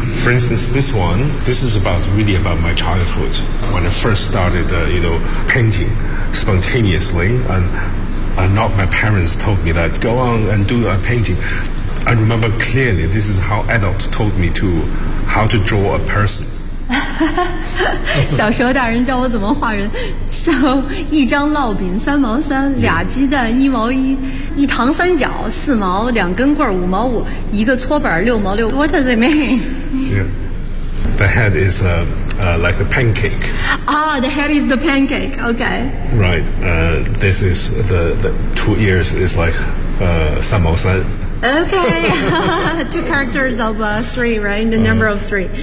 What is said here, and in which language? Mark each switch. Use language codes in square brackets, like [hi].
[en] For instance, this one, this is about really about my childhood. When I first started, painting spontaneously, and not my parents told me that, go on and do a painting. I remember clearly, this is how adults told me to, how to draw a person. [zh] 小时候大人教我怎么画人 [en] So [zh] 一张烙饼三毛三俩鸡蛋一毛一一糖三角四毛两根棍五毛五一个搓板六毛六 [en] What does it mean? Yeah. The head is like a pancake. Ah, the head is the pancake, okay. Right, this is the 2 ears is like [zh] 三毛三 [en] Okay, two characters of three, right? The number of three.